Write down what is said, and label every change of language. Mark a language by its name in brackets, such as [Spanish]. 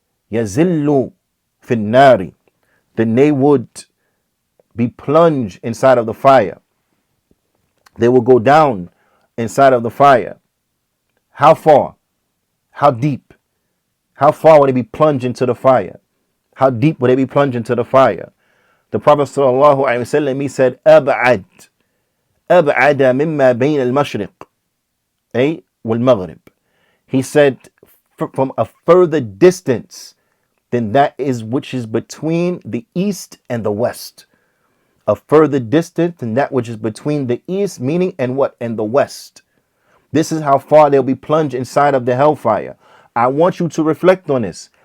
[Arabic] يَزِلُّ فِي النَّارِ, [English] then they would be plunged inside of the fire. They will go down inside of the fire. How far? How deep? How far will they be plunged into the fire? How deep will they be plunged into the fire? The Prophet ﷺ, he said, [Arabic] أبعد مما بين المشرق والمغرب. [English] He said, from a further distance than that is which is between the east and the west. A further distance than that which is between the east, meaning and what? And the west. This is how far they'll be plunged inside of the hellfire. I want you to reflect on this.